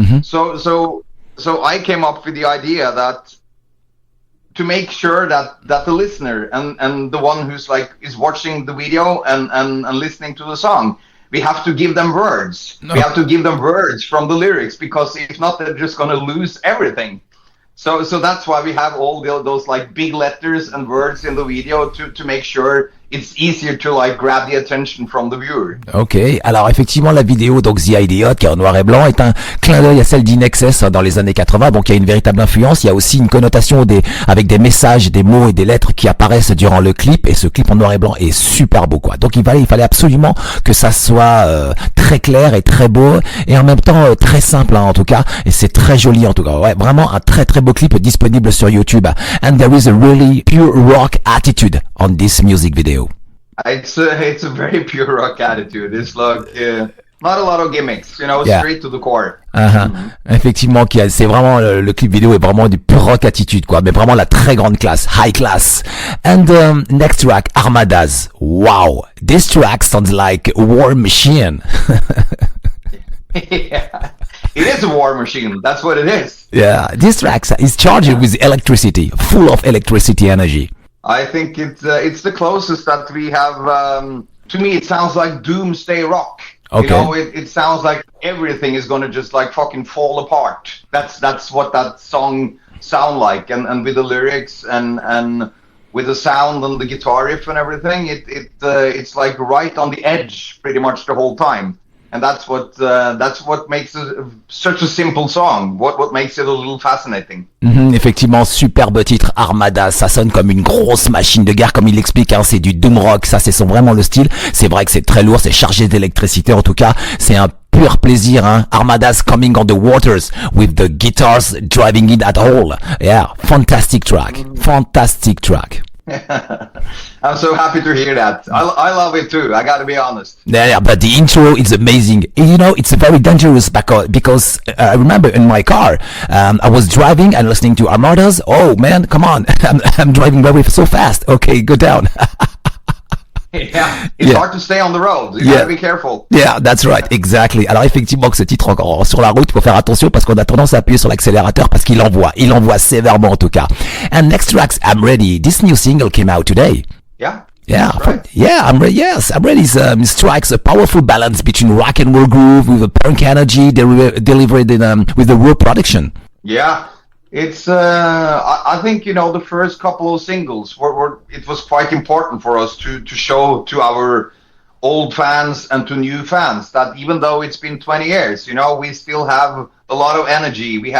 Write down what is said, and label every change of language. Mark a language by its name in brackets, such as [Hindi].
[English] So I came up with the idea that to make sure that the listener and the one who's like is watching the video and listening to the song, we have to give them words. We have to give them words from the lyrics, because if not, they're just going to lose everything. So that's why we have all those like big letters and words in the video to make sure it's easier to like grab the attention from the viewer. [French] Ok, alors effectivement la vidéo donc The Idiot qui est en noir et blanc est un clin d'œil à celle d'Inexcess dans les années 80, donc il y a une véritable influence. Il y a aussi une connotation avec des messages, des mots et des lettres qui apparaissent durant le clip, et ce clip en noir et blanc est super beau quoi. Donc il fallait absolument que ça soit très clair et très beau, et en même temps très simple en tout cas, et c'est très joli en tout cas. Ouais, vraiment un très très beau clip disponible sur YouTube. [English] And there is a really pure rock attitude on this music video. It's a very pure rock attitude. It's like not a lot of gimmicks, straight to the core. [French] Effectivement, c'est vraiment le clip vidéo est vraiment du pure rock attitude quoi, mais vraiment la très grande classe, high class. [English] And next track, Armadas. Wow, this track sounds like a war machine. Yeah. It is a war machine. That's what it is. Yeah, this track is charged with electricity, full of electricity energy. I think it's the closest that we have. To me, it sounds like doomsday rock. Okay. It sounds like everything is going to just like fucking fall apart. That's what that song sound like, and with the lyrics and with the sound and the guitar riff and everything, it's like right on the edge pretty much the whole time. And that's what makes it such a simple song. What makes it a little fascinating. [French] Effectivement, superbe titre, Armadas. Ça sonne comme une grosse machine de guerre, comme il l'explique. C'est du doom rock. Ça, c'est vraiment le style. C'est vrai que c'est très lourd, c'est chargé d'électricité. En tout cas, c'est un pur plaisir. [English] Armadas coming on the waters with the guitars driving it at all. Yeah, fantastic track. Fantastic track. I'm so happy to hear that. I love it too. I got to be honest. Yeah, but the intro is amazing. It's very dangerous because I remember in my car, I was driving and listening to Armadas. Oh man, come on! I'm driving very so fast. Okay, go down. Yeah, it's hard to stay on the road. You gotta be careful. Yeah, that's right, exactly. [French] Alors effectivement que ce titre encore sur la route, il faut faire attention parce qu'on a tendance à appuyer sur l'accélérateur parce qu'il envoie sévèrement en tout cas. [English] And next track, I'm Ready. This new single came out today. Yeah. Yeah, right. Yeah, I'm ready. Yes, I'm ready. Strikes a powerful balance between rock and roll groove with a punk energy delivered with the raw production. Yeah. It's I think the first couple of singles were it was quite important for us to show to our old fans and to new fans that even though it's been 20 years, we still have a lot of energy.